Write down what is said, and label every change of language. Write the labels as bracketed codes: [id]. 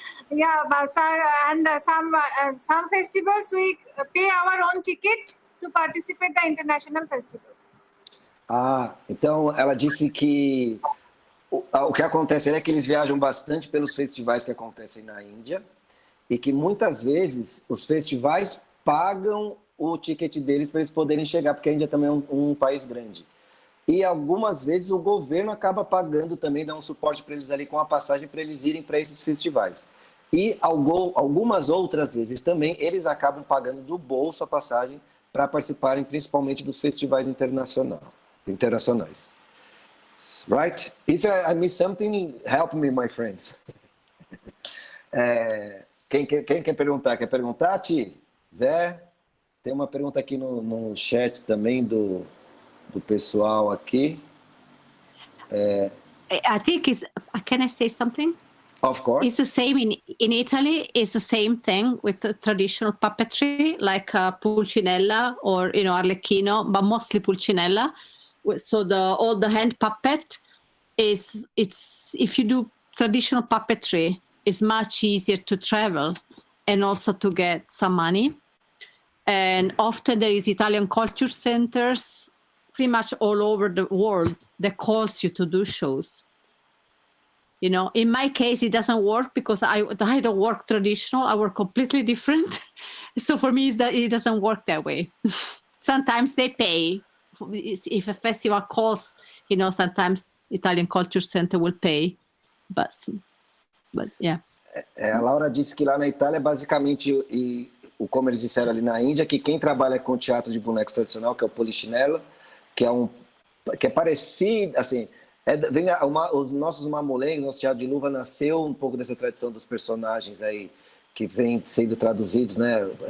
[en] Yeah, but and some festivals we pay our own ticket to participate in the international festivals. [pt] Então ela disse que o que acontece é que eles viajam bastante pelos festivais que acontecem na Índia e que muitas vezes os festivais pagam o ticket deles para eles poderem chegar, porque a Índia também é um país grande. E algumas vezes o governo acaba pagando também, dá um suporte para eles ali com a passagem para eles irem para esses festivais. E algumas outras vezes também eles acabam pagando do bolso a passagem para participarem principalmente dos festivais internacionais. [en] Right? If I miss something, help me, my friends. [pt] Quem quer perguntar? Quer perguntar, Ti? Zé? Tem uma pergunta aqui no chat também do pessoal aqui. [en] I think can I say something? Of course. It's the same in Italy. It's the same thing with the traditional puppetry, like Pulcinella or Arlecchino, but mostly Pulcinella. So all the hand puppet it's if you do traditional puppetry, it's much easier to travel and also to get some money. And often there is Italian culture centers pretty much all over the world that calls you to do shows. In my case, it doesn't work because I don't work traditional. I work completely different. So for me, it doesn't work that way. sometimes they pay. If a festival calls, sometimes Italian Culture Center will pay. But yeah. [pt] A Laura disse que lá na Itália, basicamente, como eles disseram ali na Índia, que quem trabalha com teatro de bonecos tradicional, que é o polichinelo, que é parecido, assim, os nossos mamulengos, nosso teatro de luva nasceu um pouco dessa tradição dos personagens aí, que vem sendo traduzidos, né?